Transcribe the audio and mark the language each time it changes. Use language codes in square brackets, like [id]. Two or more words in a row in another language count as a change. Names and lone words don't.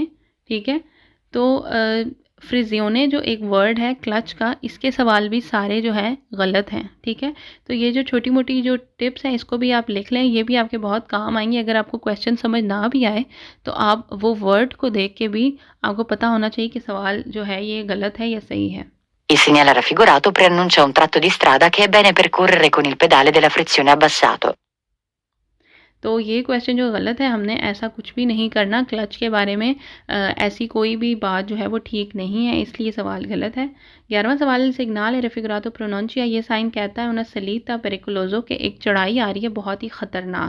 [hi] ठीक है, तो फ्रिजियोने जो एक वर्ड है क्लच का, इसके सवाल भी सारे जो हैं गलत हैं। ठीक है, तो ये जो छोटी मोटी जो टिप्स हैं इसको भी आप लिख लें, ये भी आपके बहुत काम आएंगे। अगर आपको क्वेश्चन समझ ना भी आए तो आप वो वर्ड को देख के भी आपको पता होना चाहिए कि सवाल जो है ये गलत है या सही है। [it] Il segnale raffigurato preannuncia un tratto di strada che è bene percorrere con il pedale della frizione abbassato. [hi] तो ये क्वेश्चन जो गलत है, हमने ऐसा कुछ भी नहीं करना, क्लच के बारे में ऐसी कोई भी बात जो है वो ठीक नहीं है, इसलिए सवाल गलत है। 11वां सवाल, [it] segnale raffigurato preannuncia, [hi] ये साइन कहता है [it] una salita pericolosa, [hi] के एक चढ़ाई आ रही है बहुत ही ख़तरनाक।